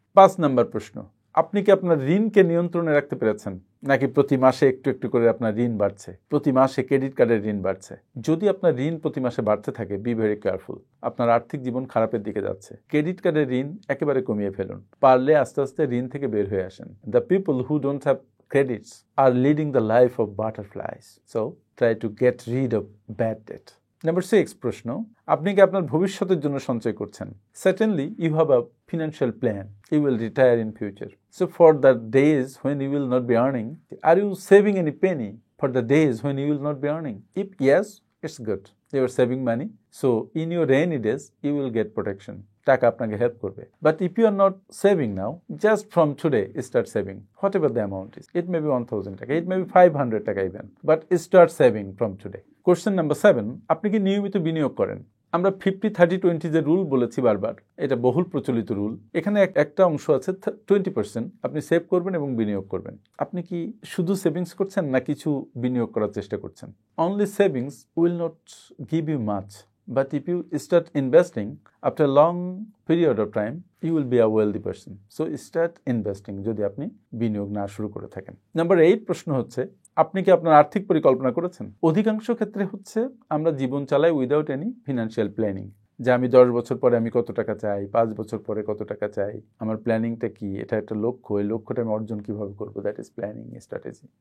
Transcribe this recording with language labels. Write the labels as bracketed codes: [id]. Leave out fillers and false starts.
[bn] 5 নম্বর প্রশ্ন, আপনি কি আপনার ঋণকে নিয়ন্ত্রণে রাখতে পেরেছেন, নাকি প্রতি মাসে একটু একটু করে আপনার ঋণ বাড়ছে, প্রতি মাসে ক্রেডিট কার্ডের ঋণ বাড়ছে? যদি আপনার ঋণ প্রতি মাসে বাড়তে থাকে, [en] be very careful, [bn] আপনার আর্থিক জীবন খারাপের দিকে যাচ্ছে। ক্রেডিট কার্ডের ঋণ একেবারে কমিয়ে ফেলুন, পারলে আস্তে আস্তে ঋণ থেকে বের হয়ে আসেন। [en] The people who don't have credits are leading the life of butterflies, so try to get rid of bad debt. [bn] Number 6 প্রশ্ন, আপনি কি আপনার ভবিষ্যতের জন্য সঞ্চয় করছেন? [en] Certainly you have a financial plan. You will retire in future. So for the days when you will not be earning, are you saving any penny for the days when you will not be earning? If yes, it's good. You are saving money. So in your rainy days, you will get protection. [bn] টাকা আপনাকে help করবে। [en] But if you are not saving now, just from today start saving, whatever the amount is. It may be 1000 টাকা, it may be 500 টাকা even, but start saving from today. Question number 7, [bn] আপনি কি নিয়মিত বিনিয়োগ করেন? আমরা 50-30-20 যে রুল বলেছি বারবার, এটা বহুল প্রচলিত রুল। এখানে একটা অংশ আছে 20% আপনি সেভ করবেন এবং বিনিয়োগ করবেন। আপনি কি শুধু সেভিংস করছেন, না কিছু বিনিয়োগ করার চেষ্টা করছেন? [en] Only savings will not give you much. But if you start investing, after a long period of time, you will be a wealthy person. So start investing [bn] যদি আপনি বিনিয়োগ না শুরু করে থাকেন। নাম্বার 8 প্রশ্ন হচ্ছে, আপনি কি আপনার আর্থিক পরিকল্পনা করেছেন? অধিকাংশ ক্ষেত্রে হচ্ছে আমরা জীবন চালাই [en] without any financial planning, [bn] যে আমি 10 বছর পরে আমি কত টাকা চাই, 5 বছর পরে কত টাকা চাই, আমার প্ল্যানিংটা কি, এটা একটা লক্ষ্য, এই লক্ষ্যটা আমি অর্জন কিভাবে করবো, [en] That is planning strategy.